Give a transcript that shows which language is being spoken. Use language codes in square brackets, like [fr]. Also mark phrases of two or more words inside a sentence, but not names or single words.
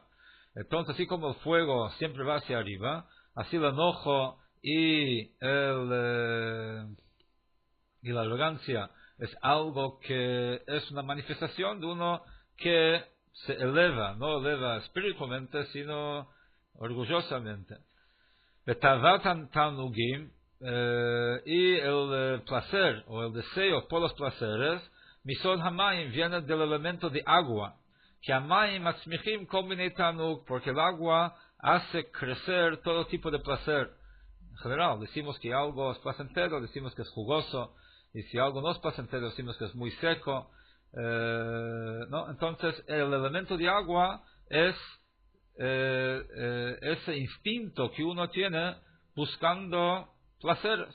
[es] Entonces, así como el fuego siempre va hacia arriba, así el enojo y la arrogancia es algo que es una manifestación de uno que se eleva, no eleva espiritualmente, sino orgullosamente. [he] בתאוות התענוגים, [es] y el placer o el deseo por los placeres, [he] מיסוד המים, [es] viene del elemento de agua. [he] Que המים מצמיחים כל מיני תענוג, [es] porque el agua hace crecer todo tipo de placer. En general, decimos que algo es placentero, decimos que es jugoso, y si algo no es placentero, decimos que es muy seco. ¿No? Entonces, el elemento de agua es ese instinto que uno tiene buscando placeres.